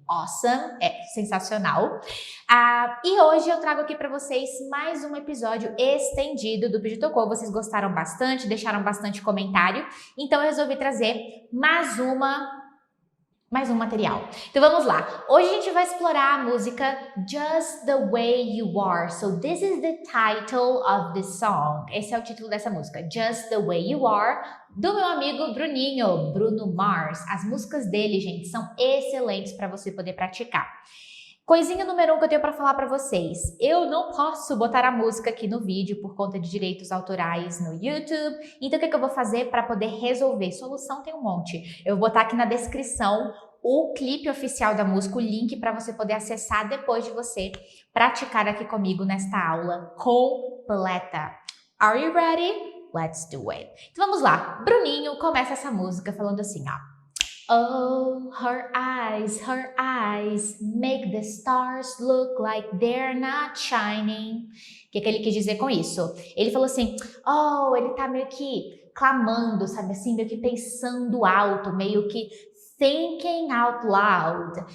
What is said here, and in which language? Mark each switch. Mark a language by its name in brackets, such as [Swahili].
[English] Awesome, [Portuguese] é sensacional. E hoje eu trago aqui para vocês mais um episódio estendido do Pediu Tocou. Vocês gostaram bastante, deixaram bastante comentário, então eu resolvi trazer mais um material. Então vamos lá. Hoje a gente vai explorar a música Just the Way You Are. [English] So this is the title of the song. [Portuguese] Esse é o título dessa música, Just the Way You Are, do meu amigo Bruninho, Bruno Mars. As músicas dele, gente, são excelentes para você poder praticar. Coisinha número 1 que eu tenho para falar para vocês. Eu não posso botar a música aqui no vídeo por conta de direitos autorais no YouTube. Então o que eu vou fazer para poder resolver? Solução tem um monte. Eu vou botar aqui na descrição o clipe oficial da música, o link para você poder acessar depois de você praticar aqui comigo nesta aula completa. [English] Are you ready? Let's do it. [Portuguese] Então vamos lá. Bruninho começa essa música falando assim, ó. [English] Oh, her eyes make the stars look like they're not shining. [Portuguese] O que ele quis dizer com isso? Ele falou assim, ele tá meio que clamando, sabe assim, meio que pensando alto, meio que [English] thinking out loud.